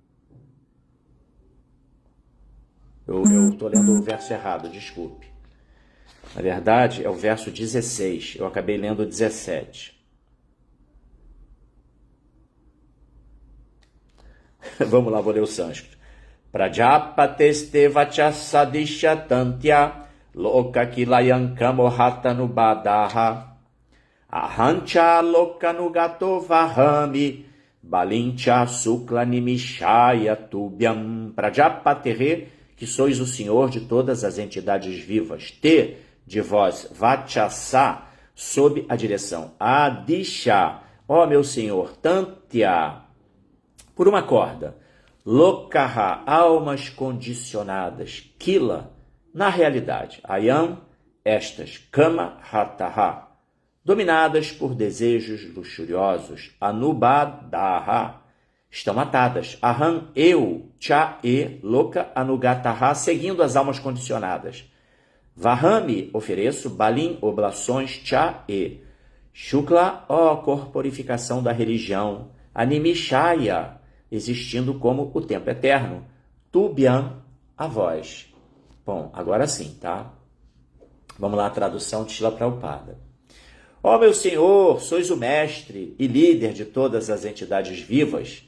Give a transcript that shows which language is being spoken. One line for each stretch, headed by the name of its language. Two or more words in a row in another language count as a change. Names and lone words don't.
Portuguese: Eu estou lendo o verso errado, desculpe. Na verdade, é o verso 16. Eu acabei lendo o 17. Vamos lá, vou ler o sânscrito.
Sanskrit: प्रजापतेस्ते वचसाधीश तन्त्या लोकः किलायं कामहतोऽनुबद्धः अहञ्च लोकानुगतो वहामि बलिञ्च शुक्लानिमिषाय तुभ्यम्.
Portuguese: Prajapatere, que sois o Senhor de todas as entidades vivas. Te, de vós, Vachasa, sob a direção. Adisha, ó meu Senhor, Tantya, por uma corda. Lokaha, almas condicionadas. Kila, na realidade. Ayam, estas.
Sanskrit: काम, हताः,
Portuguese: dominadas por desejos luxuriosos. Anubadaha, estão atadas. Aham, eu, cha, e,
Sanskrit: लोक, अनुगताः,
Portuguese: seguindo as almas condicionadas. Vahami, ofereço. Balim, oblações. Cha, e. Shukla, ó corporificação da religião. Animishaya, existindo como o tempo eterno. Tubyam, a voz. Bom, agora sim, tá? Vamos lá, a tradução de Srila Prabhupada. Ó meu Senhor, sois o mestre e líder de todas as entidades vivas.